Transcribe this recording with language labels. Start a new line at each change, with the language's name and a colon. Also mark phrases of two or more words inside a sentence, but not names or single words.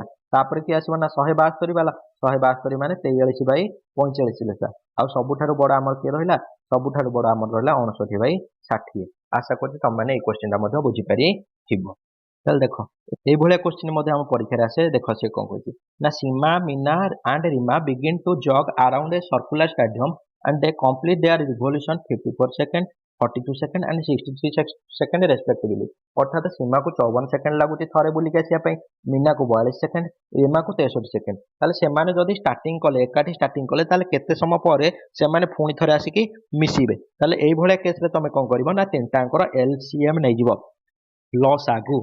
Odia: ତାପରେ କିଏ ଆସିବ, ନା 172 ବାଲା, 172 ମାନେ 43/45 ଲେଖା। ଆଉ ସବୁଠାରୁ ବଡ ଆମର କିଏ ରହିଲା, ସବୁଠାରୁ ବଡ ଆମର ରହିଲା 59/60। ଆଶା କରୁଛି ତମମାନେ ଏଇ କୋଶ୍ଚିନ୍ଟା ମଧ୍ୟ ବୁଝିପାରିଥିବ। ତାହେଲେ ଦେଖ এইଭଳିଆ କୋଶ୍ଚିନ୍ ମଧ୍ୟ ଆମ ପରୀକ୍ଷାରେ ଆସେ। ଦେଖ ସେ କଣ କହିଛି, ନା
English: ସୀମା, ମିନା and ରିମା begin to jog around a circular stadium and they complete their revolution 54 second, 42 second and 63 second respectively।
Odia: ଅର୍ଥାତ ସୀମାକୁ 54 ସେକେଣ୍ଡ ଲାଗୁଛି ଥରେ ବୁଲିକି ଆସିବା ପାଇଁ, ମିନାକୁ 42 ସେକେଣ୍ଡ, ରିମାକୁ 63 ସେକେଣ୍ଡ। ତାହେଲେ ସେମାନେ ଯଦି ଷ୍ଟାର୍ଟିଂ କଲେ, ଏକାଠି ଷ୍ଟାର୍ଟିଂ କଲେ, ତାହେଲେ କେତେ ସମୟ ପରେ ସେମାନେ ପୁଣି ଥରେ ଆସିକି ମିଶିବେ। ତାହେଲେ ଏଇଭଳିଆ କେସରେ ତମେ କଣ କରିବ, ନା ତିନିଟାଙ୍କର ଏଲସିଏମ ନେଇଯିବ, ଲସାଗୁ।